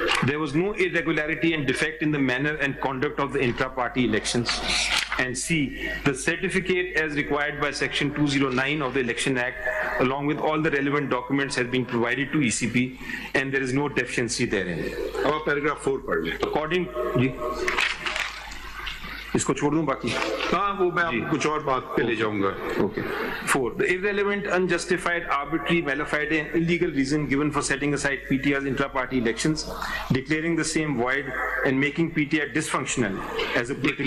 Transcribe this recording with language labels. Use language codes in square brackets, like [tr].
[en] There was no irregularity and defect in the manner and conduct of the intra-party elections. And C, the certificate as required by Section 209 of the Election Act, along with all the relevant documents, has been provided to ECP, and there is no deficiency therein. [ur] اب آپ paragraph 4 پڑھ لیں. [en] According, [ur] جی, اس کو چھوڑ دوں باقی. ہاں وہ میں آپ کچھ اور بات پہ لے جاؤں گا. [en] Okay. 4. The irrelevant, unjustified, arbitrary, malafide and illegal reason given for setting aside PTI's intra-party elections, declaring the same void and making PTI dysfunctional as a political